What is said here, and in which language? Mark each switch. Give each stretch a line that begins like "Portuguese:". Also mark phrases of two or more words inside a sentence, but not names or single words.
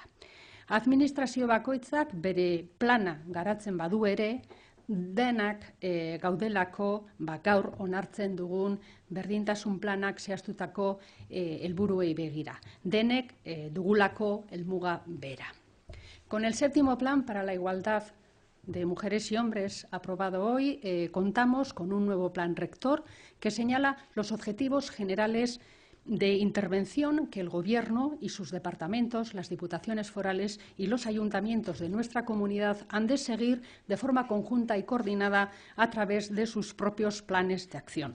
Basque: Administrazio bakoitzak bere plana garatzen badu ere, denak gaudelako gaur onartzen dugun berdintasun planak zehaztutako helburuei begira. Denek dugulako helmuga bera.
Spanish: Con el 7º plan para la igualdad de mujeres y hombres aprobado hoy, contamos con un nuevo plan rector que señala los objetivos generales de intervención que el Gobierno y sus departamentos, las diputaciones forales y los ayuntamientos de nuestra comunidad han de seguir de forma conjunta y coordinada a través de sus propios planes de acción.